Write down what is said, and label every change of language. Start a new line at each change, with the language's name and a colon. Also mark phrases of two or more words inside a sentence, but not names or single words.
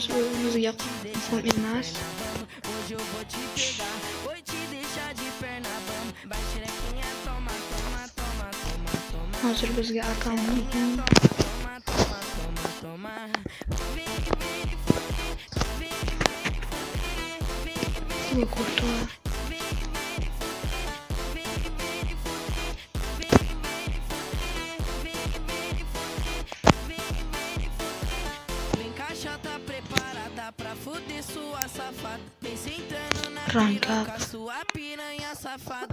Uzbek: Bu bizga muhim emas. Hozir bizga akam muhim. Bu Kurtua.
Portuguese: Pra fuder sua safada. Vem sentando na Ranka. piroca, sua piranha safada.